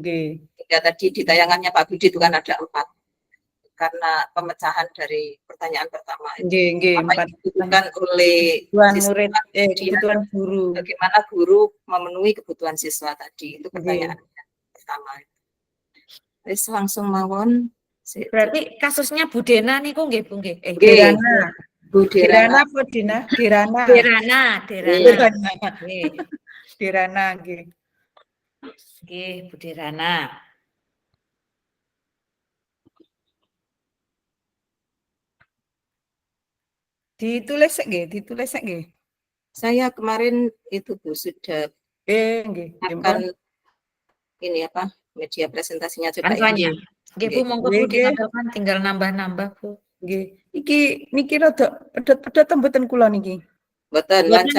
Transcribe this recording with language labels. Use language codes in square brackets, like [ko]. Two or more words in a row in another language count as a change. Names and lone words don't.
[id] Ya tadi di tayangannya Pak Budi itu kan ada 4. Karena pemecahan dari pertanyaan pertama itu. Apa yang dibutuhkan oleh murid, kebutuhan guru. Bagaimana guru memenuhi kebutuhan siswa tadi. Itu pertanyaan pertama. Terus langsung mawon. Berarti kasusnya Bu Dena nih kok nggih Bu nggih. Derana. Bu Derana. Bu Dena, Derana. Derana nggih. Nggih, Bu Derana. Ditulis nggih. Saya kemarin itu Bu sudah nggih. akan ini apa? Media presentasinya coba ya. Nggih Bu, monggo Bu ditambahkan, tinggal nambah-nambah Bu. Nggih. [jv] Iki niki rada pedhot-pedhot mboten kula niki. Mboten lancar.